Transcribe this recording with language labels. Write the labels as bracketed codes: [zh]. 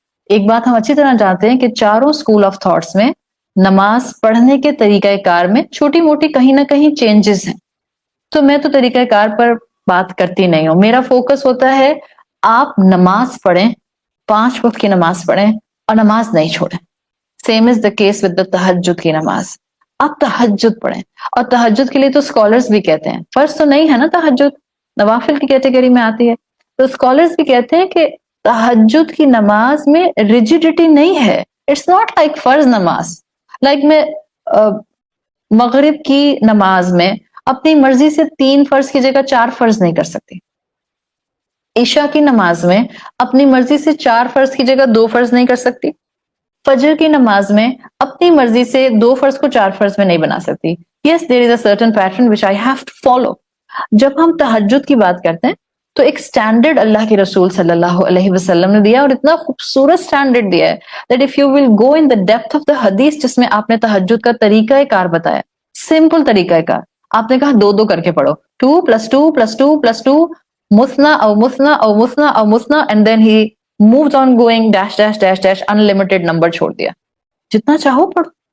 [ur] ایک بات ہم اچھی طرح جانتے ہیں کہ چاروں اسکول آف تھاٹس میں نماز پڑھنے کے طریقہ کار میں چھوٹی موٹی کہیں نہ کہیں چینجز ہیں. تو میں تو طریقہ کار پر بات کرتی نہیں ہوں، میرا فوکس ہوتا ہے آپ نماز پڑھیں، 5 وقت کی نماز پڑھیں اور نماز نہیں چھوڑیں. [en] Same is the case with the تہجد کی نماز. [ur] آپ تہجد پڑھیں، اور تہجد کے لیے تو اسکالرز بھی کہتے ہیں، فرض تو نہیں ہے نا تہجد، نوافل کی کیٹیگری میں آتی ہے. تو اسکالرز بھی کہتے ہیں کہ تہجد کی نماز میں ریجیڈیٹی نہیں ہے. [en] it's not like [ur] فرض نماز، لائک میں مغرب کی نماز میں اپنی مرضی سے 3 فرض کی جگہ 4 فرض نہیں کر سکتی. عشاء کی نماز میں اپنی مرضی سے 4 فرض کی جگہ 2 فرض نہیں کر سکتی. فجر کی نماز میں اپنی مرضی سے 2 فرض کو 4 فرض میں نہیں بنا سکتی. [en] Yes, there is a certain pattern which I have to follow. [ur] جب ہم تہجد کی بات کرتے ہیں تو ایک سٹینڈرڈ اللہ کے رسول صلی اللہ علیہ وسلم نے دیا، اور اتنا خوبصورت سٹینڈرڈ دیا ہے [en] that if you will go in the depth of the hadith، [ur] جس میں آپ نے تہجد کا طریقہ کار بتایا، سمپل طریقہ کار. آپ نے کہا 2 کر کے پڑھو، 2 + 2 + 2 + 2 مثنا او مثنا او مثنا او مثنا، [en] and then he moves on going dash dash [ur] dash dash, unlimited number چھوڑ دیا. جتنا چاہو پڑھو.